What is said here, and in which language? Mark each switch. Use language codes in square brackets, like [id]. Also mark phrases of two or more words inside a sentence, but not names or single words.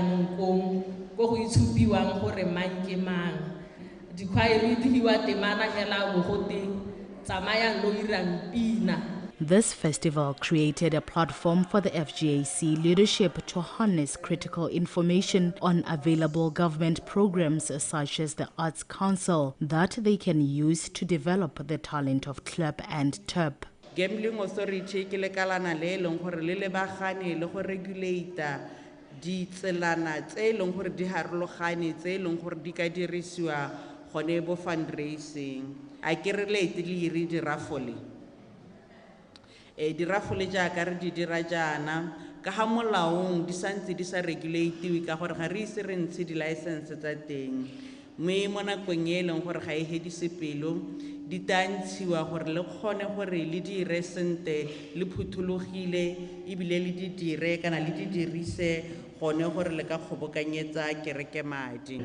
[tn] nongkong go go itshupiwang gore mang ke mang dikhwaere di hiwa temana hela bogote tsamayang lo irang pina. [en] This festival created a platform for the FGAC leadership to harness critical information on available government programs such as the Arts Council that they can use to develop the talent of Clap and Tap. [tn] Gambling Authority ke lekalana le leng gore le lebagane le go regulate di tselana tse leng gore di harologane tse leng gore di ka dirisiwa gone bo fundraising a ke relate le iri di raffle di raffle jaaka re di dira jana ka ha molaong di santse di sa regulate ka gore ga re ise re ntse di license tsa teng mme mo nakong e leng gore ga e hedise pelo di tantshiwa gore le kgone gore le di resente le phuthulogile ebile le di dire kana le di dirise gone gore le ka kgobokanyetsa kereke madi